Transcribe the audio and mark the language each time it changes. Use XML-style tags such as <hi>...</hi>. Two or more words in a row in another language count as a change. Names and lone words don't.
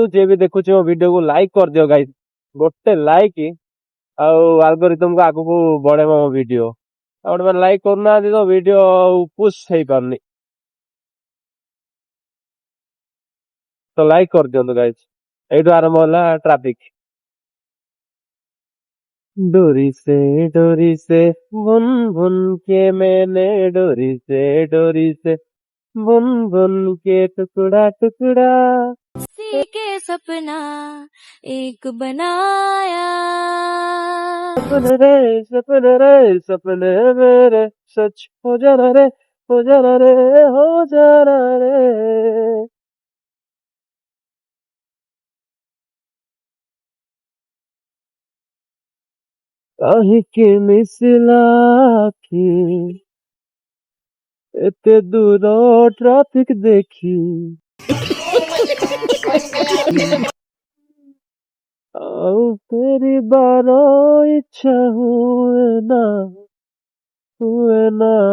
<or>ଯିଏ ବି ଦେଖୁଛି ମୋ ଭିଡିଓକୁ ଲାଇକ୍ କରିଦିଅ ଗାଇସ୍, ଗୋଟେ ଲାଇକ୍ ଆଉ ଆଲଗୋରିଥମକୁ ଆଗକୁ ବଢେଇବ ମୋ ଭିଡିଓ। ଆପଣ ମାନେ ଲାଇକ୍ କରୁନାହାନ୍ତି ତ</or> <en>video push</en> <or>ହେଇପାରୁନି, ତ ଲାଇକ୍ କରିଦିଅନ୍ତୁ ଗାଇସ୍। ଏଇଠୁ ଆରମ୍ଭ ହେଲା ଟ୍ରାଫିକ।</or> <hi>डोरी से बुन बुन के मैंने डोरी से बुन बुन के टुकड़ा टुकड़ा किसी के सपना एक बनाया। सपने रे सपने मेरे सच हो जाना रे, हो जाना रे, हो जाना रे।</hi> <or>କାହିଁକି ମିଶିଲା ଆଖି ଏତେ ଦୂର ଟ୍ରାଫିକ ଦେଖି, ଆଉ ଫେରିବାର ଇଚ୍ଛା ହୁଏ ନା।</or>